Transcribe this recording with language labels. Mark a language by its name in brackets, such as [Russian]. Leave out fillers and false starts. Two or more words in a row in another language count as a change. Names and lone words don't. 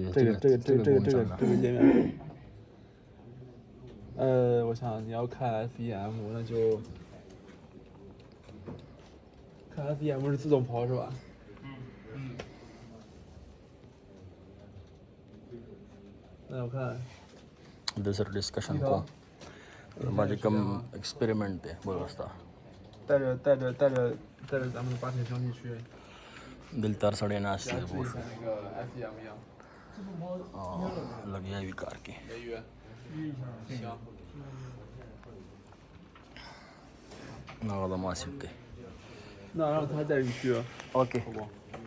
[Chinese] 这个界面。我想你要看 FEM， 那就看 FEM 是自动刨是吧？那我看。 [Pashto] د سره ډسکشن کوم ما چې کوم ایکسپریمنټ دی ولسته [Chinese] 带着咱们的八铁相机去。 [Pashto] دلته هر سړی ناست دی پوه شو [Chinese] 那个 FEM 一样。 [Pashto] لګیا وي کار کې [Chinese] 行。 [Pashto] هغه د ماسیب دی [Chinese] 那让他带你去。 [Pashto] اوکې [Chinese] 好不好？